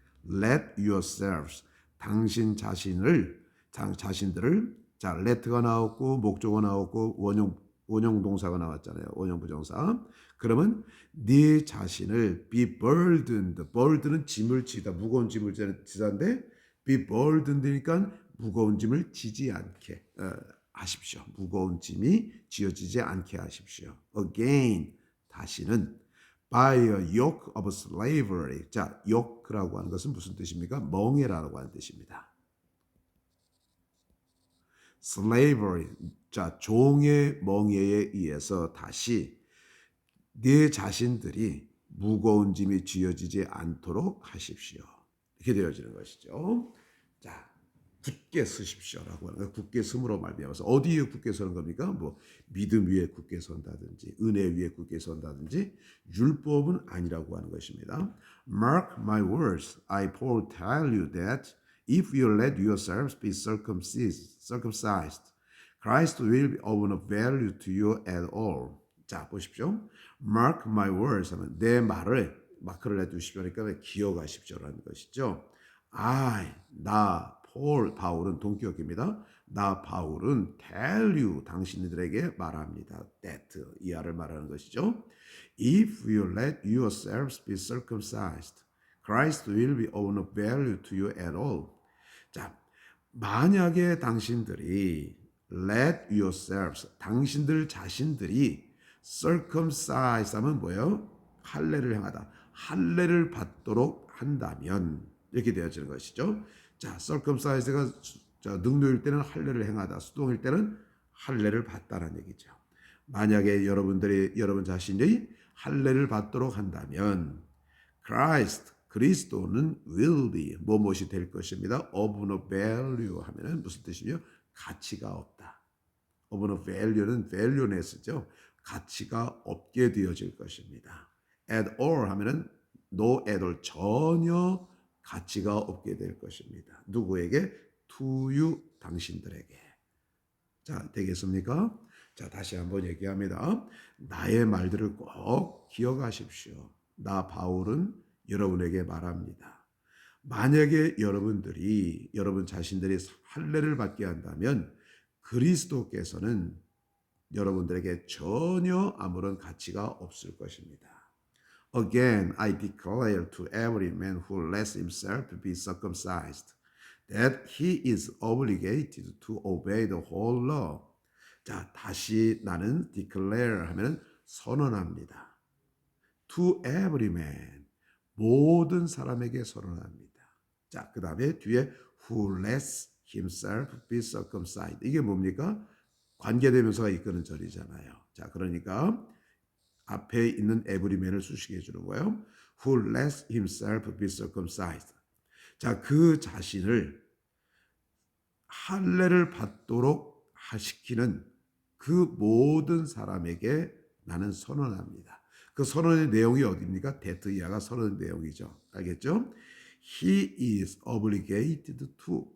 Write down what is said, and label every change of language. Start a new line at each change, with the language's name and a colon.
English: let yourselves,
Korean: 당신 자신을, 자신들을, 자, let가 나왔고 목적어 나왔고 원형 동사가 나왔잖아요. 원형 부정사. 그러면 네 자신을
English: be burdened,
Korean: burden은 짐을 지다, 무거운 짐을 지다인데 be burdened니까 무거운 짐을 지지 않게 하십시오. 무거운 짐이 지어지지 않게 하십시오.
English: Again,
Korean: 다시는
English: by a yoke of slavery.
Korean: 자, yoke라고 하는 것은 무슨 뜻입니까? 멍에라고 하는 뜻입니다. slavery, 자, 종의 멍에에 의해서 다시 네 자신들이 무거운 짐이 쥐어지지 않도록 하십시오. 이렇게 되어지는 것이죠. 자, 굳게 서십시오라고 하는 거예요. 굳게 섬으로 말미암아서 어디에 굳게 서는 겁니까? 뭐 믿음 위에 굳게 선다든지 은혜 위에 굳게 선다든지 율법은 아니라고 하는 것입니다.
English: Mark my words, I Paul tell you that if you let yourselves be circumcised, Christ will be of no value to you at all.
Korean: 자, 보십시오.
English: Mark my words
Korean: 하면 내 말을 마크를 해두십시오. 그러니까 기억하십시오라는 것이죠. 나 바울은 동격입니다. 나 바울은
English: tell you,
Korean: 당신들에게 말합니다. that, 이하를 말하는 것이죠.
English: If you let yourselves be circumcised, Christ will be of no value to you at all.
Korean: 자, 만약에 당신들이
English: let yourselves,
Korean: 당신들 자신들이 circumcise 하면 뭐예요? 할례를 행하다. 할례를 받도록 한다면 이렇게 되어지는 것이죠. 자, circumcise가 능도일 때는 할례를 행하다. 수동일 때는 할례를 받다라는 얘기죠. 만약에 여러분 자신이 할례를 받도록 한다면 Christ, 그리스도는
English: will be,
Korean: 무엇이 될 것입니다.
English: of no value
Korean: 하면은 무슨 뜻이며? 가치가 없다. of no value는 valueless죠. 가치가 없게 되어질 것입니다.
English: at all
Korean: 하면은
English: no at all,
Korean: 전혀 가치가 없게 될 것입니다. 누구에게?
English: to you,
Korean: 당신들에게. 자, 되겠습니까? 자, 다시 한번 얘기합니다. 나의 말들을 꼭 기억하십시오. 나 바울은 여러분에게 말합니다. 만약에 여러분 자신들이 할례를 받게 한다면 그리스도께서는 여러분들에게 전혀 아무런 가치가 없을 것입니다.
English: Again, I declare to every man who lets himself be circumcised that he is obligated to obey the whole law.
Korean: 자, 다시 나는 declare 하면 선언합니다.
English: To every man,
Korean: 모든 사람에게 선언합니다. 자, 그 다음에 뒤에
English: who lets himself be circumcised.
Korean: 이게 뭡니까? 관계대명사가 이끄는 절이잖아요. 자, 그러니까 앞에 있는 everyman을 수식해 주는 거예요.
English: Who lets himself be circumcised.
Korean: 자, 그 자신을 할례를 받도록 시키는 그 모든 사람에게 나는 선언합니다. 그 선언의 내용이 어디입니까? 데트이아가 선언의 내용이죠. 알겠죠?
English: He is obligated to.